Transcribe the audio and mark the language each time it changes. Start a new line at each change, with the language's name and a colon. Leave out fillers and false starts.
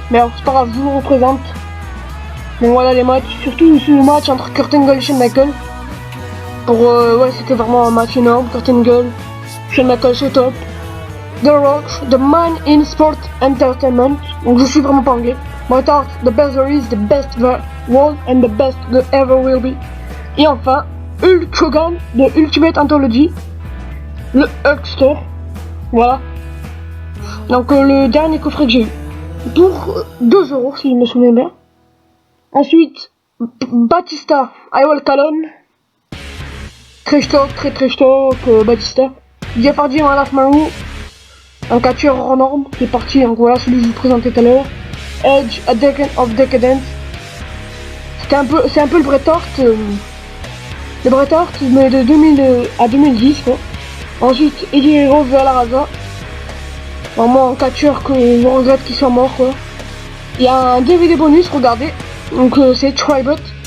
French: Mais alors, c'est pas grave, je vous le représente. Bon, voilà les matchs. Surtout le match entre Kurt Angle et Shawn Michaels. Ouais, c'était vraiment un match énorme. Kurt Angle, Shawn Michaels au top. The Rock,
English: the man in sport entertainment.
French: Donc je suis vraiment pas anglais.
English: My thought, the best there is, the best there was, and the best there ever will be.
French: Et enfin, Hulk Hogan de Ultimate Anthology. Le Hulkster. Voilà. Donc le dernier coffret que j'ai eu. Pour 2 € si je me souviens bien. Ensuite, Batista, I Will Calon. Trash talk, Batista. Jeff Hardy, My Life Maru. Un catcheur hors norme qui est parti, donc voilà celui que je vous présentais tout à l'heure. Edge, A Decade of Decadence. C'est un peu le Bret Hart, mais de 2000 à 2010 quoi. Ensuite, Eddie Guerrero vers la Raza. Vraiment un catcheur que je regrette qu'il soit mort quoi. Il y a un DVD bonus, regardez. Donc c'est Tribut.